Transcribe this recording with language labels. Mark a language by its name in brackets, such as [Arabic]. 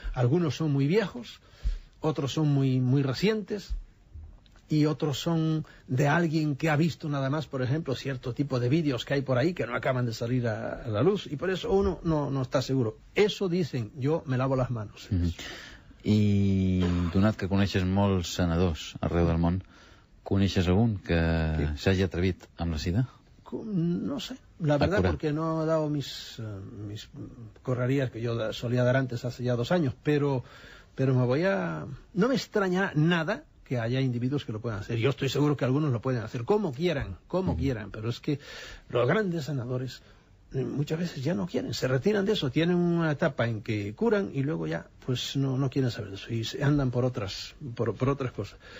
[Spanish] Algunos son muy viejos, otros son muy, muy recientes, y otros son de alguien que ha visto nada más, por ejemplo, cierto tipo de vídeos que hay por ahí que no acaban de salir a la luz, y por eso uno no está seguro. Eso dicen, yo me lavo las manos. [Catalan] I donat que coneixes molts senadors arreu del món, coneixes algun que s'hagi atrevit amb la sida? [Spanish] No sé, la verdad, porque no he dado mis correrías que yo solía dar antes, hace ya 2 años, pero no me extraña nada que haya individuos que lo puedan hacer. Yo estoy seguro que algunos lo pueden hacer como quieran, pero es que los grandes senadores muchas veces ya no quieren, se retiran de eso, tienen una etapa en que curan y luego ya pues no quieren saber de eso y se andan por otras cosas.